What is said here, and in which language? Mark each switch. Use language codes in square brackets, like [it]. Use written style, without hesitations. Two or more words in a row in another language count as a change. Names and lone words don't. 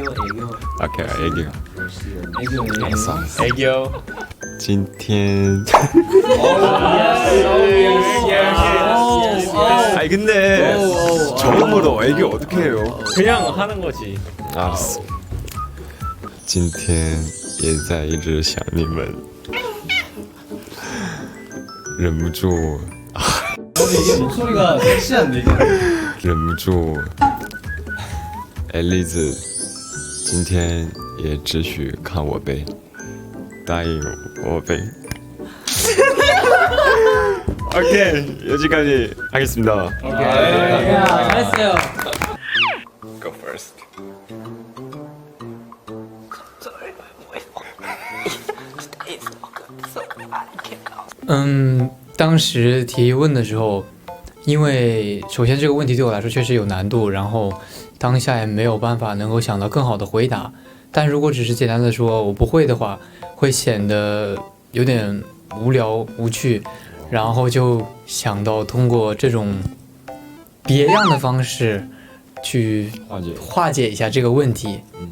[ko] 오케이, 애교. 애교. 알았어. 애교. 今天 아니 근데 처음으로 애교 어떻게 해요? 그냥 하는 거지. 알았어. [zh] 今天也在一直想你们，忍不住 [ko] 이게 목소리가 섹시한데 이게. [zh] 忍不住 앨리즈 今天也只许看我呗，答应我呗。 [ko] 오케이 여기까지 하겠습니다. 잘했어요. [en] Go first. [zh] 当时提问的时候，因为首先这个问题对我来说确实有难度，然后当下也没有办法能够想到更好的回答。但如果只是简单的说我不会的话，会显得有点无聊无趣，然后就想到通过这种别样的方式去化解一下这个问题。